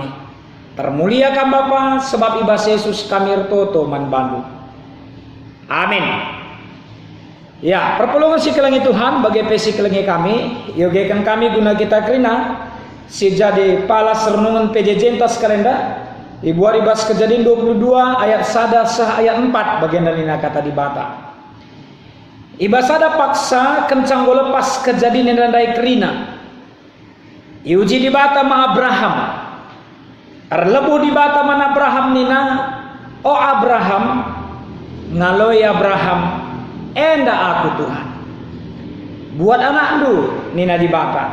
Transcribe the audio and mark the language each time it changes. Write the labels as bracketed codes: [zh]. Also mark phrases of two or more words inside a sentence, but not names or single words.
[id] Termuliakan Bapa, sebab [btx] ibas Yesus kami ertoto man bandu. Amin. Ya, perpulungan si kelengi Tuhan bagi pesi kelengi kami, yogekan kami guna kita krina, si jadi palas renungan PJJ entas kalenda, dibuat ibas kejadian 22 ayat 1 sah ayat 4 bagian dari kata di bata. Ibas ada paksa kencang go lepas kejadian yang dandai kerina. Iuji di bata ma Abraham. Arlebu di bata man Abraham nina, o Abraham, ngaloi Abraham, enda aku Tuhan. Buat anak du nina di bata.